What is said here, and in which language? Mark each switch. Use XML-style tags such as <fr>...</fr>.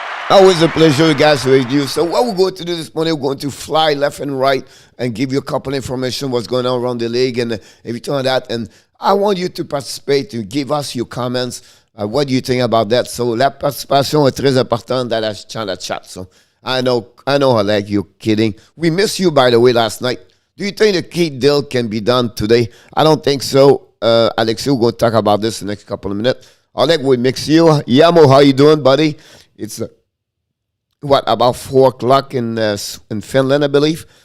<en>Always a pleasure, guys, with you. So what we're going to do this morning, we're going to fly left and right and give you a couple information what's going on around the league and everything like that. And I want you to participate, to give us your comments. What do you think about that? So</en> <fr>la participation est très importante dans la chat.</fr> <en>So I know, Oleg, you're kidding. We missed you, by the way, last night. Do you think the Keith deal can be done today? I don't think so. Alexi, we're going to talk about this in the next couple of minutes. Oleg, we miss you. Yamo, how you doing, buddy? It's about 4 o'clock in Finland, I believe.</en>